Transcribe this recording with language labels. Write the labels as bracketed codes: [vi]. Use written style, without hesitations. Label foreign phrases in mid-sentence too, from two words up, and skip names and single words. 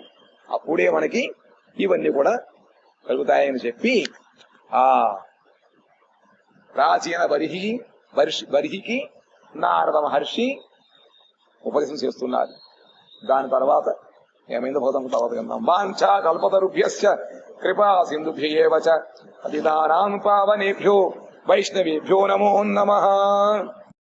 [te] అప్పుడే మనకి ఇవన్నీ కూడా కలుగుతాయని చెప్పి ఆ ప్రాచీన బర్హికి నారద మహర్షి ఉపదేశం చేస్తున్నారు. దాని తర్వాత ఏమైందో భౌతం తర్వాత కన్నాం. [sa] వాంఛా కల్పతరుభ్యశ్చ కృపా సింధుభ్యేవ చ పతితానాం పావనేభ్యో వైష్ణవేభ్యో నమో నమః.